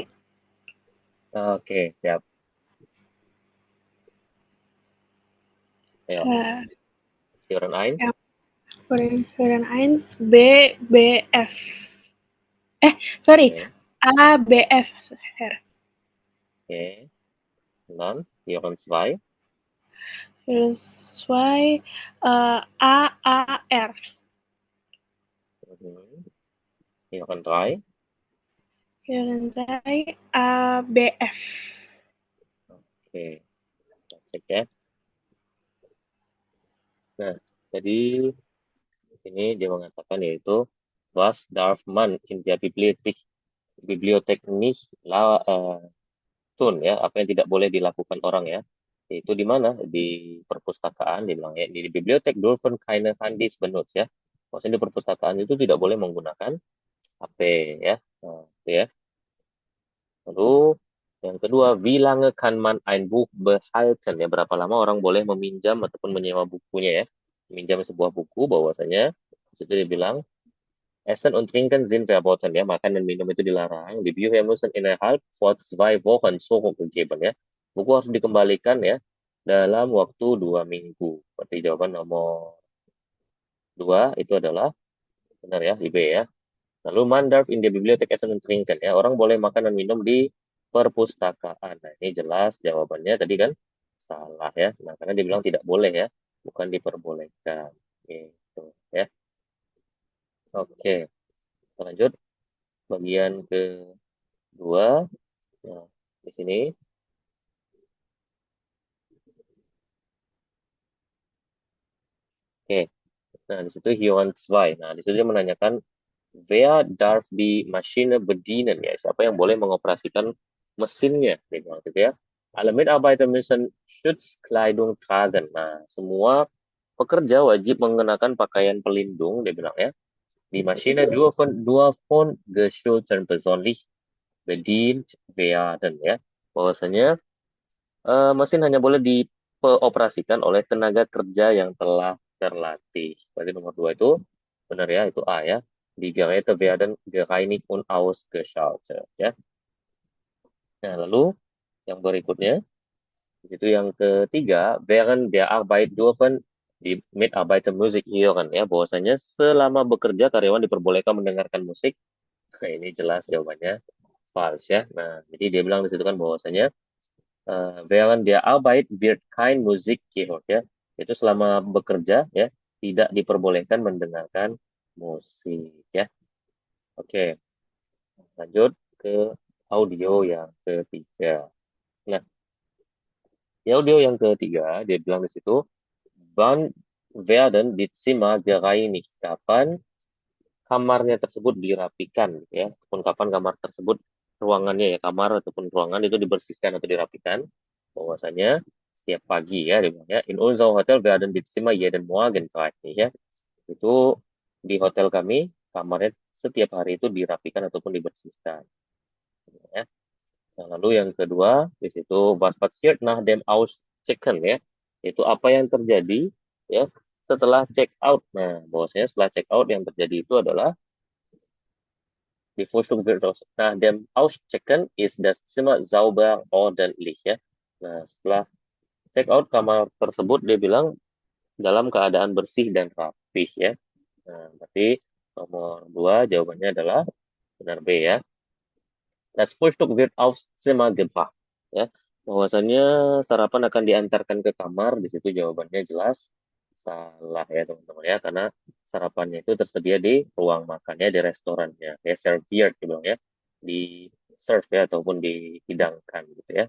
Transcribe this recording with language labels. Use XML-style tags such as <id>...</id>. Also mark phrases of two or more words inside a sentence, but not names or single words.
<id>Oke, siap. Ayo, Uh,</id> <de>Führen 1. ja, Führen 1, B, B, F.</de> <id>Sorry, Oke, A, B, F. Her. oke. Non,</id> <de>Führen 2. Führen 2, A, A, R. Führen 3. Führen 3, A, B, F.</de> <id>Oke, kita cek ya. Nah, jadi ini dia mengatakan yaitu</id> <de>was darf man in der Bibliothek nicht tun</de> <id>ya, apa yang tidak boleh dilakukan orang ya. Yaitu di mana? Di perpustakaan dia bilang ya, di Bibliothek</id> <de>dürfen keine Handys benutzt</de> <id>ya. Maksudnya di perpustakaan itu tidak boleh menggunakan HP ya. Nah, itu ya. Lalu yang kedua,</id> <de>wie lange kann man ein Buch behalten</de> <id>ya, berapa lama orang boleh meminjam ataupun menyewa bukunya ya. Meminjam sebuah buku bahwasanya di situ dia bilang</id> <de>Essen und Trinken sind verboten</de> <id>ya, makan dan minum itu dilarang.</id> <de>Die Bücher müssen innerhalb von 2 Wochen zurückgegeben ya.</de> <id>Buku harus dikembalikan ya dalam waktu 2 minggu. Berarti jawaban nomor 2 itu adalah benar ya, di B ya. Lalu</id> <de>man darf in der Bibliothek essen und trinken</de> <id>ya, orang boleh makan dan minum di perpustakaan. Nah, ini jelas jawabannya tadi kan salah ya. Nah, karena dia bilang tidak boleh ya, bukan diperbolehkan. Gitu ya. Oke, kita lanjut bagian kedua. Nah, di sini. Oke. Nah, di situ Hyun 2. Nah, di situ dia menanyakan</id> <de>wer darf die Maschine bedienen</de> <id>ya, siapa yang boleh mengoperasikan mesinnya nih gitu ya.</id> <de>Alle Mitarbeiter müssen Schutzkleidung tragen.</de> <id>Nah, semua pekerja wajib mengenakan pakaian pelindung dia bilang ya.</id> <de>Die Maschine dürfen geschulten persönlich bedient werden ya.</de> <id>Bahwasanya mesin hanya boleh dioperasikan oleh tenaga kerja yang telah terlatih. Berarti nomor 2 itu benar ya, itu A ya.</id> <de>Die Geräte werden gereinigt und ausgeschaltet ya.</de> <id>Nah, lalu yang berikutnya di situ yang ketiga,</id> <de>während der Arbeit dürfen die Mitarbeiter Musik hören</de> <id>ya, bahwasanya selama bekerja karyawan diperbolehkan mendengarkan musik. Nah, ini jelas jawabannya false ya. Nah, jadi dia bilang di situ kan bahwasanya</id> <de>während der Arbeit wird kein Musik gehört</de> <id>ya. Itu selama bekerja ya tidak diperbolehkan mendengarkan musik ya. Oke, lanjut ke audio yang ketiga. Nah, di audio yang ketiga dia bilang di situ</id> <de>wann werden die Zimmer gereinigt.</de> <id>Kapan kamarnya tersebut dirapikan, gitu ya. Ataupun kapan kamar tersebut, ruangannya ya, kamar ataupun ruangan itu dibersihkan atau dirapikan. Bahwasanya setiap pagi ya, dibilang ya.</id> <de>In unser Hotel werden die Zimmer jeden Morgen gereinigt,</de> <id>ya. Itu di hotel kami, kamarnya setiap hari itu dirapikan ataupun dibersihkan. Ya. Nah, lalu yang kedua, di situ</id> <de>was passiert nach dem Auschecken,</de> <id>ya. Itu apa yang terjadi ya setelah</id> <en>check out.</en> <id>Nah, bahwasanya setelah</id> <en>check out</en> <id>yang terjadi itu adalah</id> <de>die Frühstück wird nach dem Auschecken ist das Zimmer sauber ordentlich,</de> <id>ya. Nah, setelah</id> <en>check out</en> <id>kamar tersebut dia bilang dalam keadaan bersih dan rapih, ya. Nah, berarti nomor dua jawabannya adalah benar B, ya.</id> <de>Das Frühstück wird aufs Zimmer gebracht.</de> <id>Ya, bahwasannya sarapan akan diantarkan ke kamar. Di situ jawabannya jelas salah ya teman-teman ya, karena sarapannya itu tersedia di ruang makannya di restorannya. Ya, serviert dibilang ya, di serve ya ataupun dihidangkan gitu ya.</id>